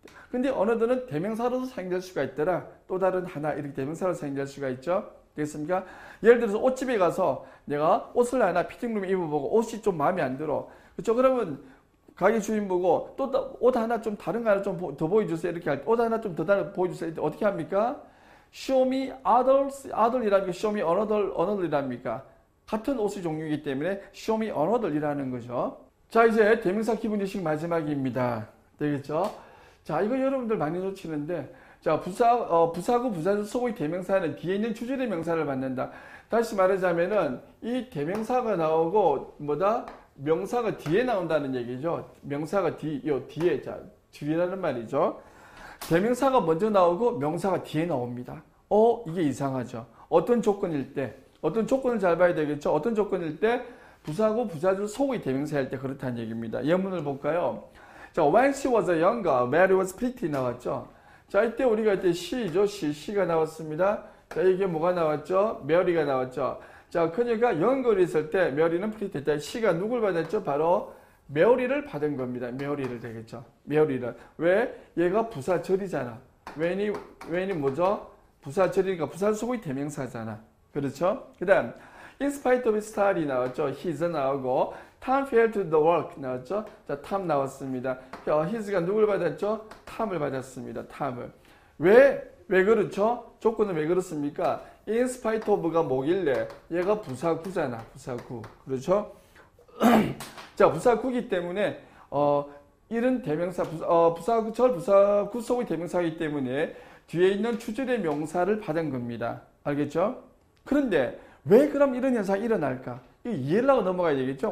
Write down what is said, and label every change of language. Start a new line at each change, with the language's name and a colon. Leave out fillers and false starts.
Korean: 근데 언어들은 대명사로도 사용될 수가 있더라. 또 다른 하나 이렇게 대명사로 사용될 수가 있죠. 되겠습니까? 예를 들어서 옷집에 가서 내가 옷을 하나 피팅룸에 입어보고 옷이 좀 마음에 안 들어. 그렇죠? 그러면 가게 주인 보고 또 옷 하나 좀 다른 거 하나 좀 더 보여주세요. 이렇게 할 때 옷 하나 좀 더 보여주세요. 어떻게 합니까?
English: Show me others, other
Korean: 이랍니까?
English: Show me another이랍니까?
Korean: 같은 옷의 종류이기 때문에
English: show me another
Korean: 이라는 거죠. 자, 이제 대명사 기본지식 마지막입니다. 되겠죠? 자, 이거 여러분들 많이 놓치는데, 자, 부사구, 부사절, 소고의 대명사는 뒤에 있는 주절의 명사를 받는다. 다시 말하자면은, 이 대명사가 나오고, 명사가 뒤에 나온다는 얘기죠. 명사가 뒤에, 자, 뒤라는 말이죠. 대명사가 먼저 나오고, 명사가 뒤에 나옵니다. 이게 이상하죠. 어떤 조건일 때, 어떤 조건을 잘 봐야 되겠죠. 어떤 조건일 때, 부사구, 부사절, 소고의 대명사일 때 그렇다는 얘기입니다. 예문을 볼까요? 자,
English: when she was younger, Mary was pretty
Korean: 나왔죠. 자, 이때 우리가 이때 she죠. she가 나왔습니다. 자, 이게 뭐가 나왔죠? Mary가 나왔죠. 자, 그녀가 younger이 있을 때 Mary는 pretty 했다. she가 누굴 받았죠? 바로 Mary를 받은 겁니다. Mary를 되겠죠. Mary를. 왜? 얘가 부사절이잖아. when이 뭐죠? 부사절이니까 부사 소고의 대명사잖아. 그렇죠? 그 다음
English: in spite of his study
Korean: 나왔죠. his 나오고
English: Tom failed to the work
Korean: 나왔죠. 자, Tom 나왔습니다. his가 누굴 받았죠? Tom을 받았습니다. Tom을. 왜 그렇죠? 조건은 왜 그렇습니까? in spite of가 뭐길래? 얘가 부사구잖아. 부사구. 그렇죠? 자, 부사구기 때문에 이런 대명사 부사구절 부사구 속의 대명사이기 때문에 뒤에 있는 주절의 명사를 받은 겁니다. 알겠죠? 그런데 왜 그럼 이런 현상이 일어날까? 이해를 하고 넘어가야 되겠죠?